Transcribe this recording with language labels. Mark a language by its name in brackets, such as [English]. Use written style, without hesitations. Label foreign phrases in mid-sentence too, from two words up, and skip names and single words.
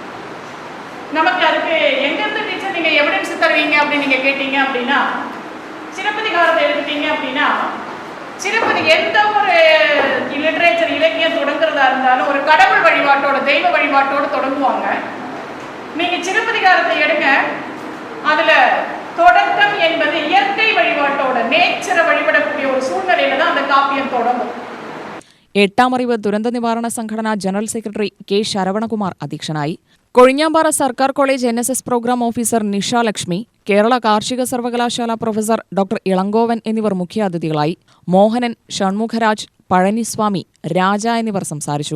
[Tamil] நமக்கு அதுக்கு எங்கிருந்து டீச்சர் நீங்கள் எவிடன்ஸ் தருவீங்க அப்படின்னு நீங்கள் கேட்டீங்க அப்படின்னா, சிலப்பதிகாரத்தை எடுத்துட்டீங்க அப்படின்னா, சிலப்பதி எந்த ஒரு லிட்ரேச்சர் இலக்கியம் தொடங்குறதா இருந்தாலும் ஒரு கடவுள் வழிபாட்டோட, தெய்வ வழிபாட்டோடு தொடங்குவாங்க. நீங்கள் சிலப்பதிகாரத்தை எடுங்க, அதில் தொடக்கம் என்பது இயற்கை வழிபாட்டோட, நேச்சரை வழிபடக்கூடிய ஒரு சூழ்நிலையில தான் அந்த காப்பியம் தொடங்கும். [Malayalam] എട്ടാമറിവ് ദുരന്ത നിവാരണ സംഘടന ജനറൽ സെക്രട്ടറി കെ ശരവണകുമാർ അധ്യക്ഷനായി. കൊഴിഞ്ഞാമ്പാറ സർക്കാർ കോളേജ് NSS പ്രോഗ്രാം ഓഫീസർ നിഷ ലക്ഷ്മി, കേരള കാർഷിക സർവകലാശാല പ്രൊഫസർ ഡോക്ടർ ഇളങ്കോവൻ എന്നിവർ മുഖ്യാതിഥികളായി. മോഹനൻ, ഷൺമുഖരാജ്, പഴനിസ്വാമി, രാജ എന്നിവർ സംസാരിച്ചു.